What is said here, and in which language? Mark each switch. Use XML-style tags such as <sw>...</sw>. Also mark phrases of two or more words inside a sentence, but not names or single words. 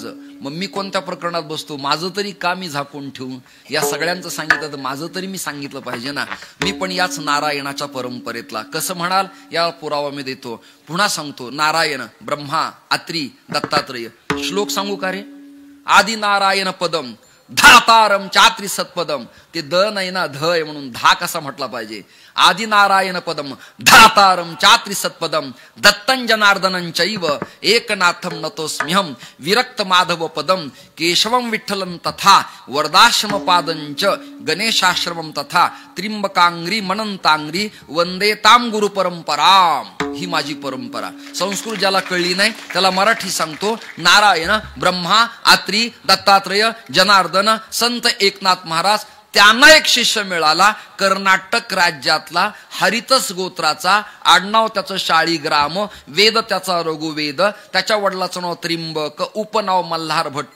<mr>मग मी कोणत्या प्रकरणात बसतो? माझं तरी का मी झाकून ठेवून? या सगळ्यांचं सांगितलं तर माझं तरी मी सांगितलं पाहिजे ना. मी पण याच नारायणाच्या परंपरेतला. कसं म्हणाल? या पुरावा मी देतो. पुन्हा सांगतो. नारायण, ब्रह्मा, अत्री, दत्तात्रेय. श्लोक सांगू का रे?</mr> <sa>आदि नारायण पदम धातारम चात्री सत्पदम.</sa> <mr>ते द नाही ना, ध आहे म्हणून धा कसा म्हटला पाहिजे?</mr> <sa>आदि नारायण पदम धातारम चात्री सत्पदम दत्तं जनार्दनं चैव एकनाथम नतोस्म्यहम विरक्त माधव पदम केशवम विठ्ठलं तथा वरदाश्रम पादंच गणेशाश्रमम तथा त्रिंबकांग्री मनंतांग्री वंदे ताम गुरु परंपराम.</sa> <mr>ही माझी परंपरा. संस्कृत ज्याला कळली नाही त्याला मराठी सांगतो. नारायण, ब्रह्मा, अत्री, दत्तात्रेय, जनार्दन, संत एकनाथ महाराज. त्यांना एक शिष्य मिळाला कर्नाटक राज्यातला, हरितस गोत्राचा, आडनाव त्याचं शाळीग्राम, वेद त्याचा रघुवेद, त्याच्या वडिलाचं नाव त्रिंबक, उपनाव मल्हार भट्ट.</mr>